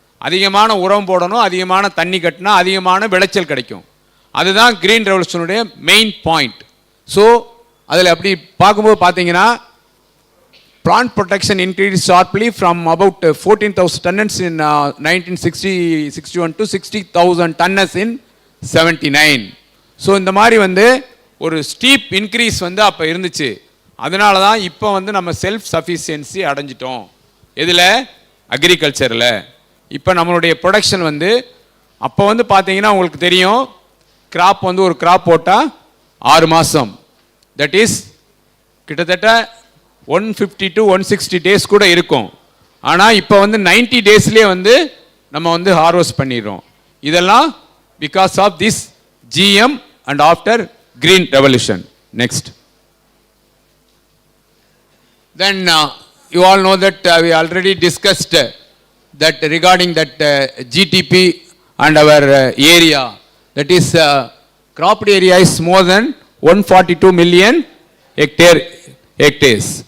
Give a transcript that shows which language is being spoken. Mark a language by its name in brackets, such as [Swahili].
[Tamil] அதிகமான உரம் போடணும், அதிகமான தண்ணி கட்டினா அதிகமான விளைச்சல் கிடைக்கும். அதுதான் கிரீன் ரெவல்யூஷனுடைய மெயின் பாயிண்ட். ஸோ அதில் அப்படி பார்க்கும்போது பார்த்தீங்கன்னா, [English] plant protection increased sharply from about 14,000 tons in 1961 to 60,000 tons in 79. [Tamil] So இந்த மாதிரி வந்து ஒரு ஸ்டீப் இன்க்ரீஸ் வந்து அப்போ இருந்துச்சு. அதனால தான் இப்போ வந்து நம்ம செல்ஃப் சஃபிஷியன்சி அடைஞ்சிட்டோம். எதில்? அக்ரிகல்ச்சரில். இப்போ நம்மளுடைய ப்ரொடக்ஷன் வந்து அப்போ வந்து பார்த்தீங்கன்னா உங்களுக்கு தெரியும் கிராப் வந்து ஒரு கிராப் போட்டால் 6 மாதம், தட் இஸ் கிட்டத்தட்ட 150 to 160 டேஸ் கூட இருக்கும். ஆனால் இப்போ வந்து 90 டேஸ்லேயே வந்து நம்ம வந்து ஹார்வெஸ்ட் பண்ணிடுறோம். [English] இதெல்லாம் because of this GM and after green revolution. Next. Then you all know that we already discussed that regarding that GTP and our area, that is cropped area is more than 142 million hectares.